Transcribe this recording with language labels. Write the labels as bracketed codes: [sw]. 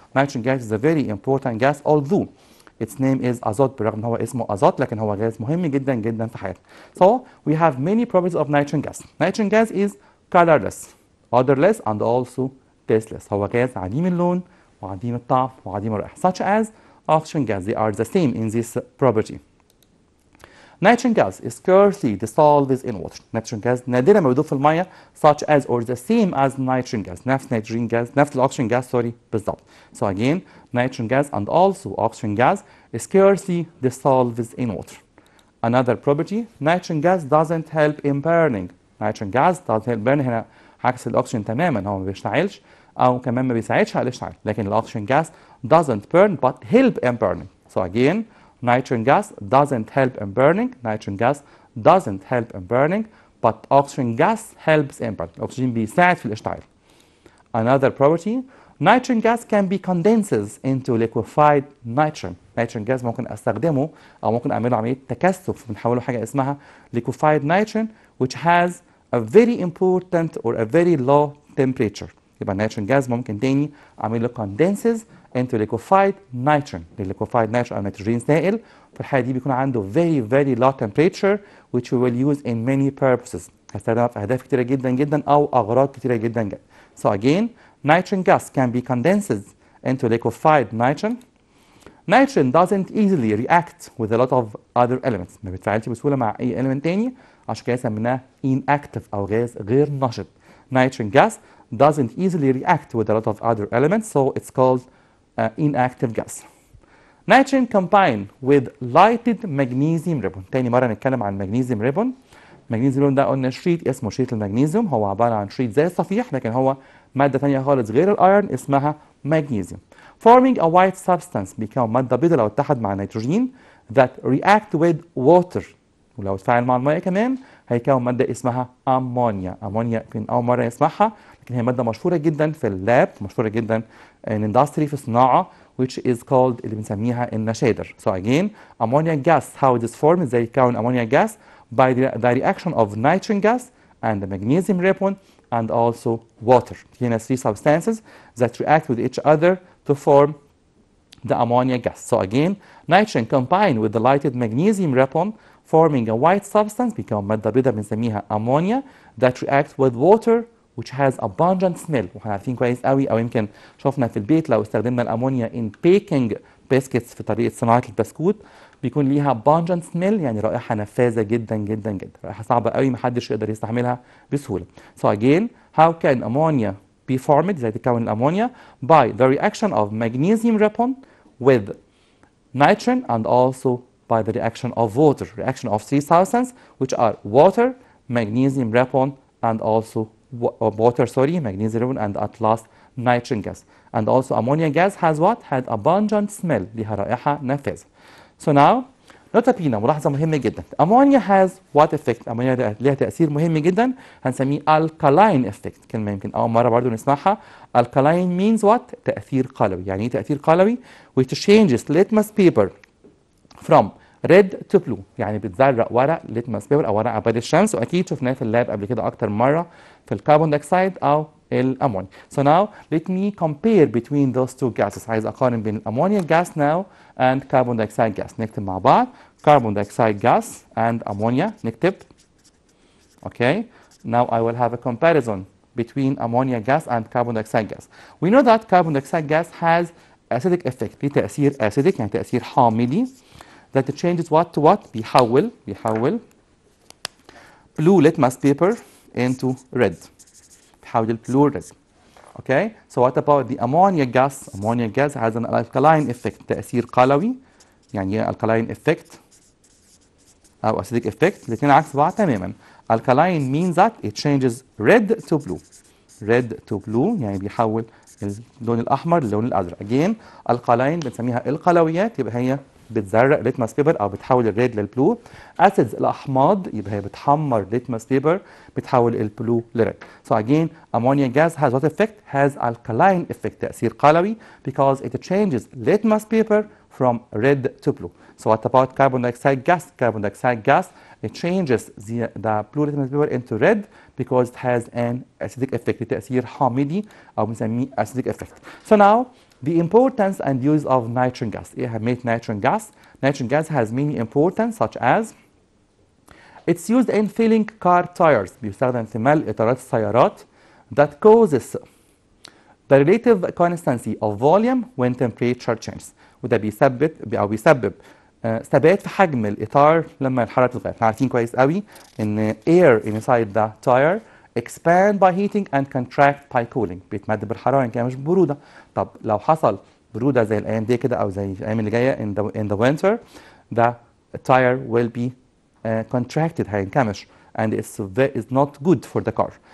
[en] Nitrogen gas is a very important gas although its name is azot. [ar] بالرغم ان هو اسمه ازوت لكن هو غاز مهم جدا جدا في حياتنا. [en] So we have many properties of nitrogen gas. Nitrogen gas is colorless, odorless and also tasteless. [ar] هو غاز عديم اللون وعديم الطعم وعديم الرائحة. [en] Such as oxygen gas, they are the same in this property. Nitrogen gas is scarcely dissolves in water. Nitrogen gas [ar] نادرا ما بيدوب في المية [en] such as or the same as nitrogen gas. [ar] نفس nitrogen gas نفس الأكسجين gas بالضبط. [en] So again nitrogen gas and also oxygen gas scarcely dissolves in water. Another property, nitrogen gas doesn't help in burning. Nitrogen gas doesn't help burning. [ar] هنا عكس الأكسجين تماما، هو ما بيشتعلش أو كمان ما بيساعدش على الاشتعال، لكن الأكسجين [en] gas doesn't burn but help in burning. So again nitrogen gas doesn't help in burning. Nitrogen gas doesn't help in burning but oxygen gas helps in burning. [ar] الأكسجين بيساعد في الاشتعال. [en] Another property, nitrogen gas can be condenses into liquefied nitrogen. [ar] نيتروجين جاز ممكن استخدمه او ممكن اعمله عمليه تكثف بنحوله حاجه اسمها liquefied nitrogen [en] which has a very important or a very low temperature. [ar] يبقى النيتروجين جاز ممكن تاني اعمل له [en] condenses into liquefied nitrogen. liquefied nitrogen [ar] او نيتروجين سائل في الحاله دي بيكون عنده [en] very low temperature which we will use in many purposes. [ar] هستخدمها في اهداف كتيره جدا جدا او اغراض كتيره جدا جدا. [en] So again nitrogen gas can be condensed into liquefied nitrogen. Nitrogen doesn't easily react with a lot of other elements. [ar] ما بيتفاعلش بسهوله مع اي element تاني عشان كده سميناه [en] inactive [ar] او غاز غير نشط. [en] Nitrogen gas doesn't easily react with a lot of other elements, so it's called inactive gas. Nitrogen combined with lighted magnesium ribbon. [ar] تاني مرة نتكلم عن magnesium ribbon. magnesium ribbon ده قلنا شريط اسمه شريط المغنيسيوم، هو عبارة عن شريط زي الصفيح لكن هو مادة تانية خالص غير الايرون اسمها magnesium. [en] Forming a white substance [ar] بيكون مادة بيضاء لو اتحد مع النيتروجين [en] that react with water. [ar] ولو اتفاعل مع المية كمان هيكون مادة اسمها أمونيا. أمونيا يمكن أول مرة نسمعها لكن هي مادة مشهورة جدا في اللاب، مشهورة جدا [en] in industry [ar] في الصناعة [en] which is called [ar] اللي بنسميها النشادر. [en] So again ammonia gas how it is formed [ar] ازاي يتكون [en] ammonia gas by the reaction of nitrogen gas and the magnesium ribbon and also water. هنا three substances that react with each other to form the ammonia gas. So again nitrogen combined with the lighted magnesium ribbon forming a white substance [ar] بيكون مادة بيضاء بنسميها [en] ammonia that reacts with water which has a pungent smell. [ar] واحنا عارفين كويس قوي او يمكن شفنا في البيت لو استخدمنا الامونيا [en] in baking biscuits [ar] في طريقة صناعة البسكوت بيكون ليها [en] pungent smell [ar] يعني رائحة نفاذة جدا جدا جدا، رائحة صعبة قوي محدش يقدر يستحملها بسهولة. [en] So again how can ammonia be formed [ar] ازاي تتكون الامونيا [en] by the reaction of magnesium ribbon with nitrogen and also by the reaction of water, reaction of three substances which are water, magnesium ribbon and also magnesium ribbon and at last nitrogen gas. And also ammonia gas has what? Had a pungent smell [ar] لها رائحة نافذة. [en] So now [ar] نقطة بينا ملاحظة مهمة جدا. [en] Ammonia has what effect؟ [ar] أمونيا لها تأثير مهم جدا هنسميه [en] alkaline effect. [ar] كلمة يمكن أول مرة برضو نسمعها. [en] Alkaline means what؟ [ar] تأثير قلوي. يعني إيه تأثير قلوي؟ [en] which changes litmus paper from red to blue. [ar] يعني بتزرق ورق litmus paper أو ورق عباد الشمس وأكيد شفناه في اللاب قبل كده أكتر مرة في الكربون دايوكسيد أو الأمونيا. [en] So now let me compare between those two gases. [ar] عايز أقارن بين الأمونيا [en] gas now and carbon dioxide gas. [ar] نكتب مع بعض [en] carbon dioxide gas and ammonia. [ar] نكتب. [en] Okay. Now I will have a comparison between ammonia gas and carbon dioxide gas. We know that carbon dioxide gas has acidic effect. [ar] ليه تأثير [en] acidic [ar] يعني تأثير حامضي. [en] That changes what to what؟ بيحول blue litmus paper into red. [ar] بيحول البلو red. [en] Okay. So what about the ammonia gas? Ammonia gas has an alkaline effect. [ar] تأثير قلوي. يعني ايه alkaline effect أو acidic effect؟ الاثنين عكس بعض تماما. [en] Alkaline means that it changes red to blue. Red to blue [ar] يعني بيحول اللون الأحمر للون الأزرق. Again alkaline بنسميها القلويات يبقى هي بتزرق ليتمس بيبر او بتحول الريد للبلو. اسيدز الاحماض يبقى هي بتحمر ليتمس بيبر بتحول البلو لريد. [en] So again ammonia gas has what effect? Has alkaline effect [ar] تأثير قلوي [en] because it changes litmus paper from red to blue. So what about carbon dioxide gas? Carbon dioxide gas it changes the blue litmus paper into red because it has an acidic effect [ar] تأثير حامضي او بنسميه [en] acidic effect. So now the importance and use of nitrogen gas. [ar] إيه أهمية [en] nitrogen gas? Nitrogen gas has many importance such as it's used in filling car tires. [ar] بيستخدم في ملء إطارات السيارات [en] that causes the relative constancy of volume when temperature changes. [ar] وده بيسبب ثبات في حجم الإطار لما الحرارة تتغير. احنا عارفين كويس قوي إن [en] air inside the tire expand by heating and contract by cooling. [ar] بيتمد بالحرارة يعني كده مش برودة. طب لو حصل برودة زي الأيام دي كده أو زي الأيام اللي جاية [en] in the winter the tire will be contracted [ar] هينكمش [en] and it's not good for the car.